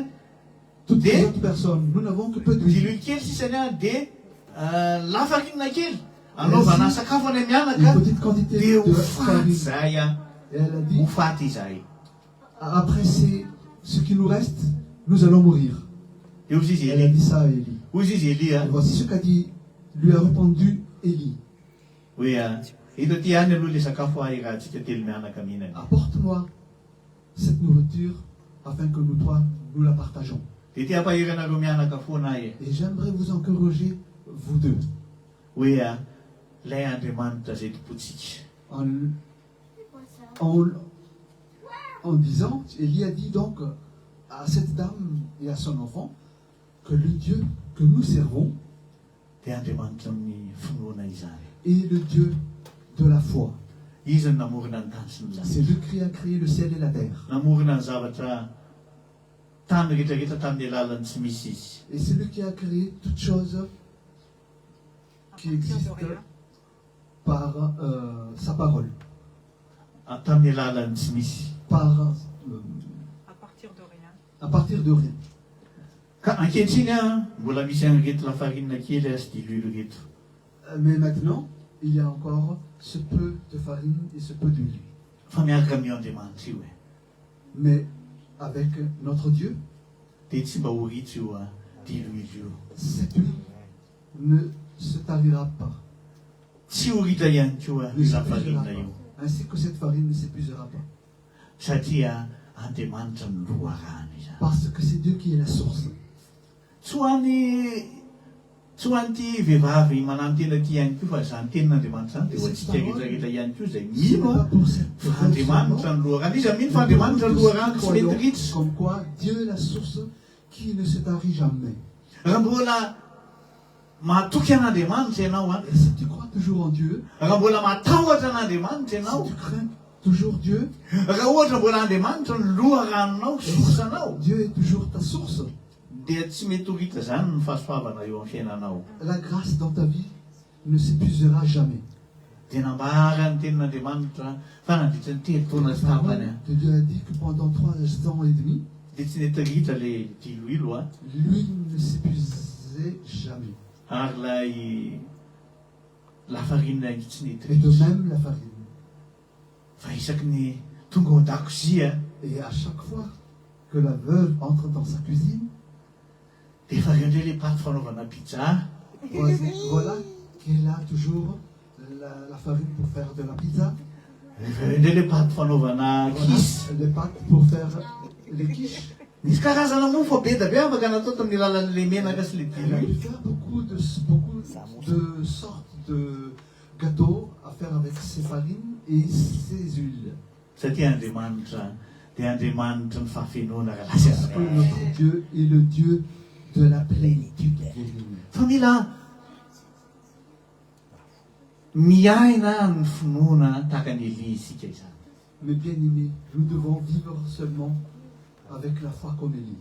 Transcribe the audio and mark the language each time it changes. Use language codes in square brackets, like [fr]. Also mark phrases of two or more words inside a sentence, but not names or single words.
[fr] Toutes les autres personnes, nous n'avons que peu d'huile. [mg] diloilo kely sisany dia lafarinina kely anaovana sakafo any mianaka [fr] Une petite quantité [mg] dia [fr] de [mg] ho faty [fr] farine. [mg] zay [fr] Et elle a dit, [mg] ho faty zay. [fr] après ce qui nous reste, nous allons mourir. [mg] Dia hozy izy [fr] Elle a Élie dit ça à Élie. [mg] hozy izy Élie [fr] Et voici ce qu'a dit, lui a répondu Élie. [mg] hoe eto ty ihany aloha le sakafo ahy rahantsika telo mianaka mihinana. [fr] Apporte-moi cette nourriture afin que nous trois, nous la partageons. [mg] Dia ty ampahiranareo mianaka foana ahy [fr] Et j'aimerais vous encourager, vous deux, [mg] hoe ilay Andriamanitra zay tompontsika. [fr] en disant, Élie a dit donc à cette dame et à son enfant que le Dieu que nous servons [mg] Dia Andriamanitra amin'ny finoana izany. [fr] est le Dieu de la foi. [mg] Izy no namorona ny tany sy ny [fr] C'est [mg] zavatra. [fr] lui qui a créé le ciel et la terre. [mg] Namorona ny zavatra tany rehetrarehetra tamin'ny alalany tsy misy izy. [fr] Et c'est lui qui a créé toutes choses qui existent par sa parole, [mg] Tamin'ny alalany tsy misy. [fr] par, À partir de rien. à partir de rien. [mg] Ka ankehitriny mbola misy an'ireto lafarinina kely sy diloilo reto. [fr] Mais maintenant, il y a encore ce peu de farine et ce peu d'huile. [mg] Fa miaraka amin'io Andriamanitra io [fr] Mais avec notre Dieu, [mg] dia tsy mba ho ritra io diloilo io. [fr] cette huile ne se tarira pas, [mg] Tsy ho ritra ihany koa [fr] ne [mg] io [fr] s'épuisera [mg] lafarinina io. [fr] pas, ainsi que cette farine ne s'épuisera pas. [mg] Satria Andriamanitra no loharano izany. [fr] Parce que c'est Dieu qui est la source. [mg] Tsy ho an'ity vehivavy manano tena ty ihany koa fa zany tenin'Andriamanitra zany dia ho antsika rehetrarehetra ihany koa izay [fr] Ce n'est [mg] mino [fr] pas pour cette [mg] fa Andriamanitra no loharano. Izy mino fa Andriamanitra no loharano tsy mety ritra. [fr] comme quoi Dieu est la source qui ne se tarit jamais. [mg] Raha mbola mahatoky an'Andriamanitra ianao [fr] Et si tu crois toujours en Dieu, [mg] raha mbola matahotra an'Andriamanitra ianao, [fr] si tu crains toujours Dieu, [mg] raha ohatra mbola Andriamanitra no loharanonao, sorsanao, [fr] Dieu est toujours ta source. [mg] dia tsy mety ho ritra zany ny fahasoavana eo amin'ny fiainanao. [fr] La grâce dans ta vie ne s'épuisera jamais. [mg] Dia nambara ny tenin'Andriamanitra fa nandritra ny telo taona [fr] La [mg] sy tapany [fr] parole de Dieu a dit que pendant 3 ans et demi, [mg] dia tsy nety ritra le diloilo [fr] l'huile ne s'épuisait jamais. [mg] ary lay lafarinina io tsy nety [fr] Et de [mg] ritra. [fr] même la farine. [mg] Fa isaky ny tonga ao an-dakozia [fr] Et à chaque fois que la veuve entre dans sa cuisine, [mg] dia efa reo indray le paty fanaovana pizza, [fr] voilà qu'elle a toujours la farine pour faire de la pizza, [mg] efa reo indray le paty fanaovana [fr] voilà, kisy, les pâtes pour faire les quiches, [mg] Nisy karazana mofo be da be afaka natao tamin'ny alalan'le menaka sy le [fr] Elle a [mg] dilo. [fr] pu faire beaucoup de sortes de gâteaux à faire avec ses farines et ses huiles. [mg] Satria Andriamanitra dia Andriamanitra ny fahafenoana [fr] Parce que notre Dieu est le Dieu de la plénitude. [mg] fa mila miaina ny finoana tahaka ny Elia isika izany. [fr] Mais bien aimés, nous devons vivre seulement avec la foi comme Élie.